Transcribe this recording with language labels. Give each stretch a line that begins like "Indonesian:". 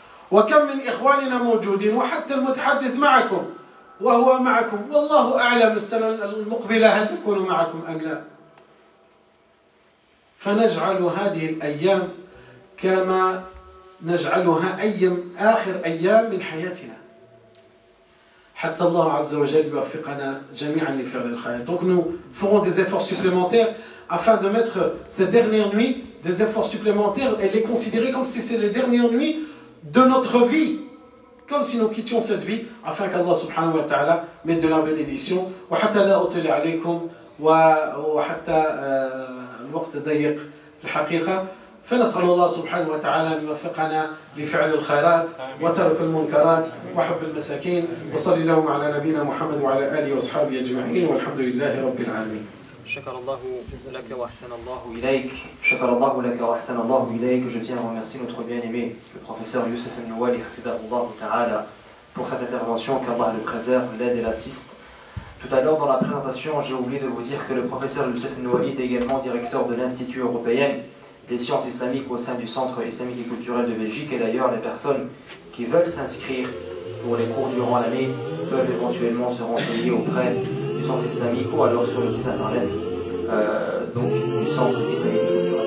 Arabic: وكم من إخواننا موجودين وحتى المتحدث معكم وهو معكم والله أعلم السنة المقبلة هل يكون معكم أم لا. فنجعل هذه الأيام كما نجعلها آخر أيام من حياتنا حتى الله عز وجل يوفقنا جميعا لفعل الخير.
French: Donc nous ferons des efforts supplémentaires afin de mettre ces dernières nuits, des efforts supplémentaires et les considérer comme si c'est les dernières nuits de notre vie, comme si nous quittions cette vie, afin qu'Allah subhanahu wa ta'ala mette de la bénédiction.
Arabic: وحتى لا أطل عليكم وحتى الوقت ضيق الحقيقة، فنسأل الله سبحانه وتعالى أن يوفقنا لفعل الخيرات وترك المنكرات وحب المساكين. وصلى اللهم على نبينا محمد وعلى آله وأصحابه أجمعين والحمد لله رب العالمين. شكر الله لك وأحسن الله إليك. شكر الله لك وأحسن الله إليك.
French: Je tiens à remercier notre bien-aimé, le professeur Youssef Al-Nouali, hafidahullah ta'ala, pour cette intervention, qu'Allah le préserve, l'aide et l'assiste. Tout à l'heure, dans la présentation, j'ai oublié de vous dire que le professeur Youssef Al-Nouali est également directeur de l'Institut européen des sciences islamiques au sein du Centre islamique et culturel de Belgique. Et d'ailleurs, les personnes qui veulent s'inscrire pour les cours durant l'année peuvent éventuellement se renseigner auprès du Centre islamique ou alors sur le site internet du Centre islamique.